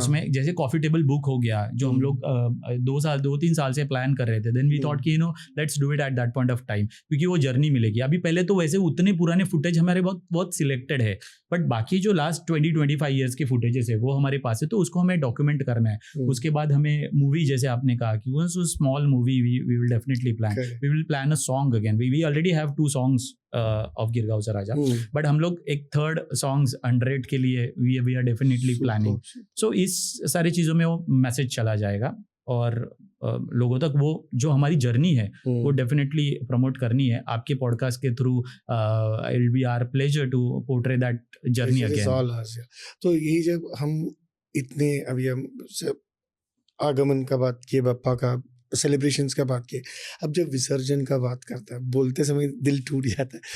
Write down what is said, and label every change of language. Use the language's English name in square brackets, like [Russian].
[Hindi] उसमें, जैसे coffee table book हो गया जो हम लोग 2-3 साल से प्लान कर रहे थे, [English] then we thought कि let's do it at that point of time, [Hindi] क्योंकि वो जर्नी मिलेगी। अभी पहले तो वैसे उतने पुराने फुटेज हमारे बहुत सिलेक्टेड है, बट बाकी जो लास्ट 20-25 ईयर्स के फुटेजेस है वो हमारे पास है, तो उसको हमें डॉक्यूमेंट करना है। उसके बाद हमें मूवी, जैसे आपने कहा कि वो small movie [English] we will definitely plan. Correct. We will plan a song again. We already have 2 songs of Girgaon Sa Raja, but [Hindi] हम लोग एक थर्ड songs 100 के लिए [English] we are definitely planning. [Hindi] So इस सारी चीज़ों में वो मैसेज चला जाएगा और लोगों तक वो जो हमारी जर्नी है वो डेफिनेटली प्रमोट करनी है आपके पॉडकास्ट के through. [English] It will be our pleasure to portray that journey again. [Hindi] तो ये जब हम इतने अभी हम आगमन का बात किए, बप्पा का सेलिब्रेशंस का बात किए, अब जब विसर्जन का बात करता है बोलते समय दिल टूट जाता है।